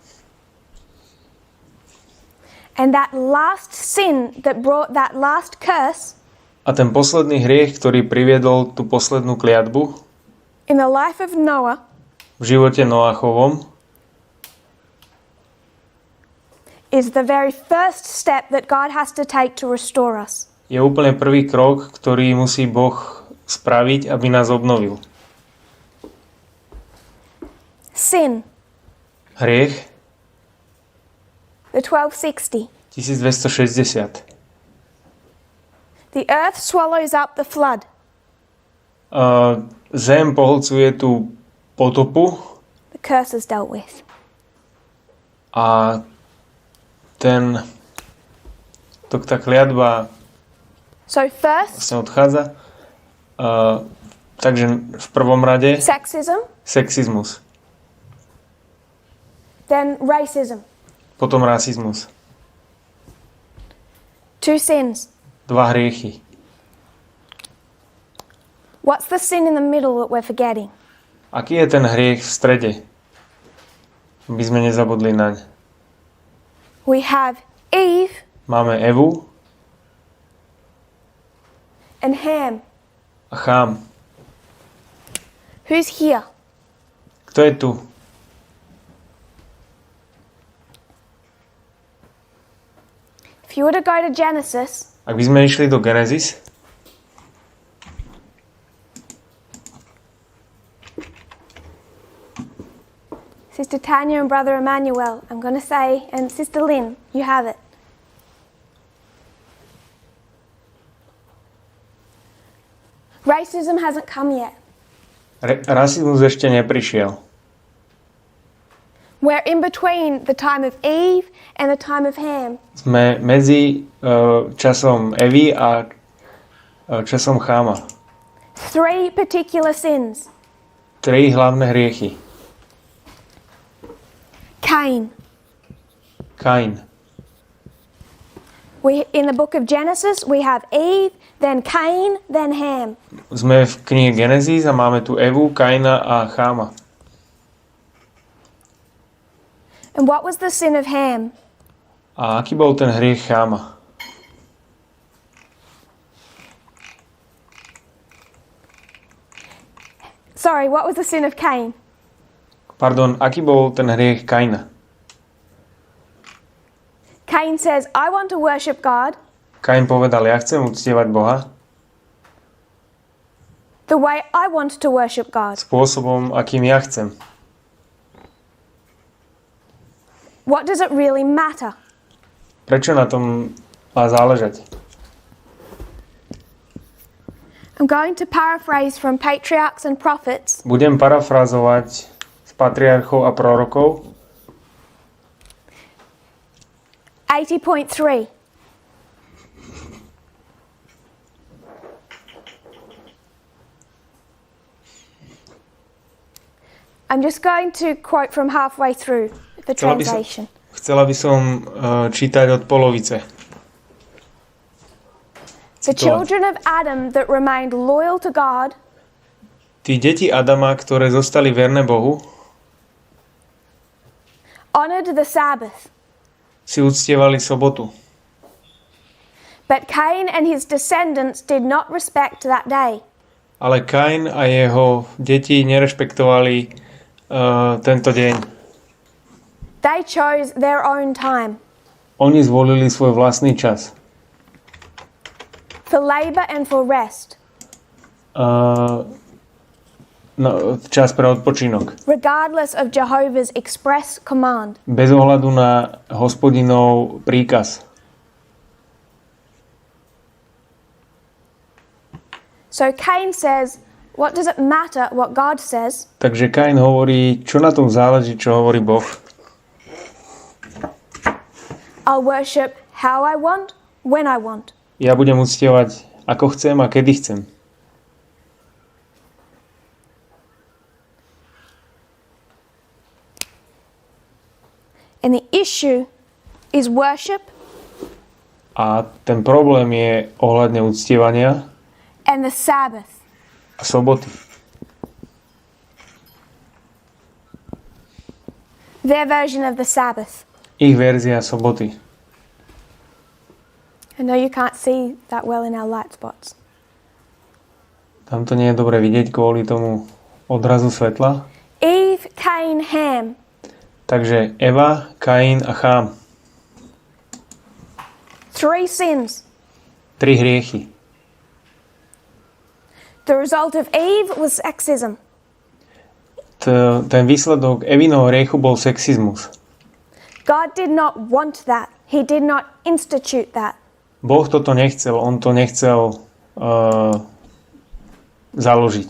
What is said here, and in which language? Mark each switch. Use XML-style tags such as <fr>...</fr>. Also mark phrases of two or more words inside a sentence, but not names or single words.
<en>And that last sin that brought that last curse</en> <sk>A ten posledný hriech, ktorý priviedol tú poslednú kliatbu</sk> <en>in the life of Noah</en> <sk>v živote Noachovom,</sk> <en>is the very first step that God has to take to restore us.</en> <sk>je úplne prvý krok, ktorý musí Boh spraviť, aby nás obnovil.</sk> <en>Sin,</en> <sk>Hriech</sk> <en>the 1260. 1260. The earth swallows up the flood.</en> <sk>Zem pohlcuje tú potopu</sk> <en>The curse is dealt with.</en> <sk>a tá kliatba</sk> <en>So first,</en> <sk>vlastne odchádza. Takže v prvom rade sexizmus.</sk> <en>Then racism.</en> <sk>Potom rasizmus.</sk> <en>2 sins.</en> <sk>2 hriechy.</sk> <en>What's the sin in the middle that we're forgetting?</en> <sk>Aký je ten hriech v strede? Aby sme nezabudli naň.</sk> <en>We have Eve.</en> <sk>Máme Evu.</sk> <en>And Ham.</en> <sk>A Chám.</sk> <en>Who's here?</en> <sk>Kto je tu?</sk> <en>If you were to go to Genesis,</en> <sk>ak by sme išli do Genesis,</sk> <en>Sister Tanya and Brother Emmanuel, I'm going to say, and Sister Lynn, you have it. Racism hasn't come yet.</en> <sk>Rasizmus ešte neprišiel.</sk> <en>We're in between the time of Eve and the time of Ham.</en> <sk>Sme medzi časom Evy a časom Cháma.</sk> <en>3 particular sins.</en> <sk>3 hlavné hriechy. Kain.</sk> <en>In the book of Genesis, we have Eve, then Cain, then Ham.</en> <sk>Sme v knihe Genesis a máme tu Evu, Kaina a Cháma.</sk> <en>And what was the sin of Ham?</en> <sk>A aký bol ten hriech Cháma?</sk> <en>Sorry, what was the sin of Cain?</en> <sk>Pardon, aký bol ten hriech Kaina?</sk> <en>Cain says, I want to worship God.</en> <sk>Kain povedal, ja chcem uctievať Boha.</sk> <en>The way I want to worship God.</en> <sk>Spôsobom, akým ja chcem.</sk> <en>What does it really matter?</en> <sk>Prečo na tom má záležať?</sk> <en>I'm going to paraphrase from patriarchs and prophets.</en> <sk>Budem parafrazovať z patriarchov a prorokov. 80.3.</sk> <en>I'm just going to quote from halfway through the translation.</en> <sk>Chcela by som čítať od polovice.</sk> <en>The children of Adam that remained loyal to God,</en> <sk>tí deti Adama, ktoré zostali verné Bohu,</sk> <en>honored the Sabbath.</en> <sk>Si uctievali sobotu.</sk> <en>But Cain and his descendants did not respect that day.</en> <sk>Ale Kain a jeho deti nerešpektovali tento deň.</sk> <en>They chose their own time.</en> <sk>Oni zvolili svoj vlastný čas.</sk> <en>For labor and for rest.</en> <sk>Čas pre odpočinok.</sk> <en>Regardless of Jehovah's express command.</en> <sk>Bez ohľadu na Hospodinov príkaz.</sk> <en>So Cain says, what does it matter what God says?</en> <sk>Takže Kain hovorí, čo na tom záleží, čo hovorí Boh.</sk> <en>I'll worship how I want, when I want.</en> <sk>Ja budem uctievať ako chcem a kedy chcem.</sk> <en>And the issue is worship.</en> <sk>A ten problém je ohľadne uctievania</sk> <en>And the Sabbath.</en> <sk>a soboty.</sk> <en>Their version of the Sabbath.</en> <sk>Ich verzia soboty.</sk> <en>I know you can't see that well in our light spots.</en> <sk>Tam to nie je dobre vidieť kvôli tomu odrazu svetla.</sk> <en>Eve, Cain, Ham.</en> <sk>Takže Eva, Kain a Chám.</sk> <en>3 sins.</en> <sk>3 hriechy.</sk> <en>The result of Eve was sexism.</en> <sk>Ten výsledok Evinovho hriechu bol sexizmus.</sk> <en>God did not want that. He did not institute that.</en> <sk>Boh toto nechcel, on to nechcel založiť.</sk>